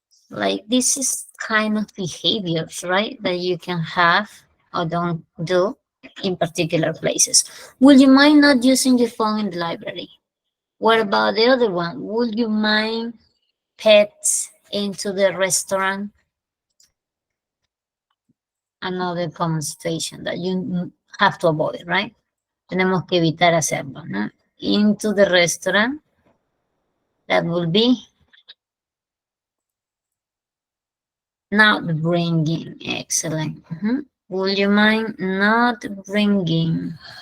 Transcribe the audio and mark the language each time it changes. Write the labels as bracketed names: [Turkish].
[English] Like this is kind of behaviors, right? That you can have or don't do in particular places. Would you mind not using your phone in the library? What about the other one? Would you mind pets into the restaurant? Another common situation that you have to avoid, right? [Spanish] Tenemos que evitar hacerlo, ¿no? [English] Into the restaurant, that will be not bringing. Excellent. Would you mind not bringing?